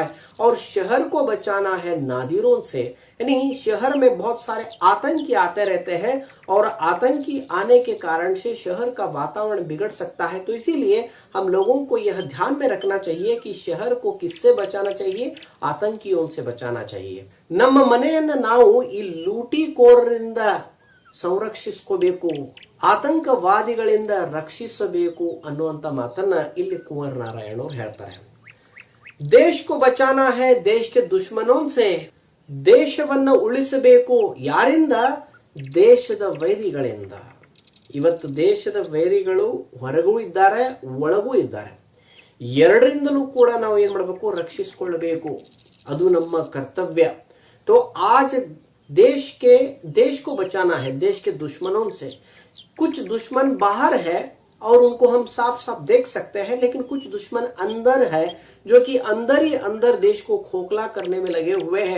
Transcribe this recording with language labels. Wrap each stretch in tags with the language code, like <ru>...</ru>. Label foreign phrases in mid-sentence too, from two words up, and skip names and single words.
<hi>और शहर को बचाना है नादिरों से, यानी शहर में बहुत सारे आतंकी आते रहते हैं और आतंकी आने के कारण से शहर का वातावरण बिगड़ सकता है. तो इसीलिए हम लोगों को यह ध्यान में रखना चाहिए कि शहर को किससे बचाना चाहिए, आतंकियों से बचाना चाहिए.</hi> <kn>ನಮ್ಮ ಮನೆಯನ್ನ ನಾವು ಈ ಲೂಟಿಕೋರರಿಂದ ಸಂರಕ್ಷಿಸಿಸಬೇಕು, ಆತಂಕವಾದಿಗಳಿಂದ ರಕ್ಷಿಸಬೇಕು ಅನ್ನುವಂತ ಮಾತನ್ನ ಇಲ್ಲಿ ಕುಂವರ್ ನಾರಾಯಣ ಅವರು ಹೇಳ್ತಾರೆ.</kn> <hi>ದೇಶ को बचाना है देश के दुश्मनों से.</hi> <kn>ದೇಶವನ್ನು ಉಳಿಸಬೇಕು ಯಾರಿಂದ? ದೇಶದ ವೈರಿಗಳಿಂದ. ಇವತ್ತು ದೇಶದ ವೈರಿಗಳು ಹೊರಗೂ ಇದ್ದಾರೆ, ಒಳಗೂ ಇದ್ದಾರೆ. ಎರಡರಿಂದಲೂ ಕೂಡ ನಾವು ಏನ್ ಮಾಡಬೇಕು? ರಕ್ಷಿಸಿಕೊಳ್ಳಬೇಕು. ಅದು ನಮ್ಮ ಕರ್ತವ್ಯ.</kn> <hi>तो आज देश को बचाना है देश के दुश्मनों से. कुछ दुश्मन बाहर है और उनको हम साफ साफ देख सकते हैं, लेकिन कुछ दुश्मन अंदर है जो कि अंदर ही अंदर देश को खोखला करने में लगे हुए हैं.</hi>